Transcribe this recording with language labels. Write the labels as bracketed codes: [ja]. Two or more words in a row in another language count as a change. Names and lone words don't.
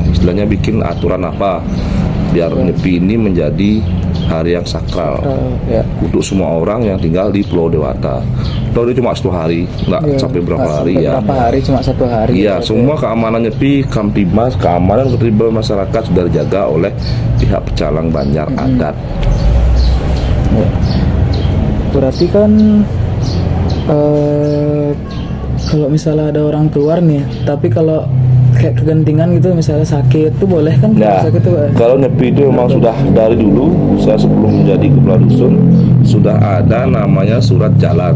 [id] Istilahnya bikin aturan apa biar Nyepi ini menjadi hari yang sakral untuk semua orang yang tinggal di Pulau Dewata. Kalau dia cuma 1 hari, nggak sampai berapa hari ya. Berapa hari, cuma 1 hari. Iya, semua keamanan Nyepi, Kamtibmas, keamanan keterlibatan masyarakat sudah dijaga oleh pihak pecalang Banjar adat. Berarti kan kalau misalnya ada orang keluar nih, tapi kalau kayak kegentingan gitu misalnya sakit tuh boleh kan? Sakit tuh, kalau Nyepi itu memang sudah dari dulu, saya sebelum menjadi kepala dusun sudah ada namanya surat jalan.